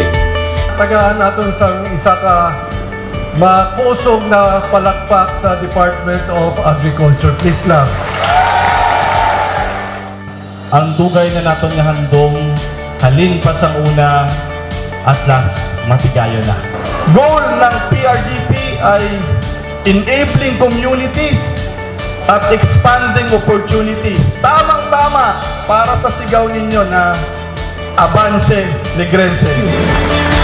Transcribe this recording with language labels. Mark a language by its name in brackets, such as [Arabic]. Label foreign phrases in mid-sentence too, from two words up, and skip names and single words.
[Hiligaynon] Tagaan natin sa isa ka makusog na palakpak sa Department of Agriculture. [English] Please lang. [Hiligaynon] Ang dugay na naton nga handong halin pa sa una [English] at last [Hiligaynon] matigayon na. [Filipino] Goal ng PRDP ay [English] enabling communities [Filipino] at [English] expanding opportunities. [Filipino] Tamang-tama para sa sigaw ninyo na Avance Negrense.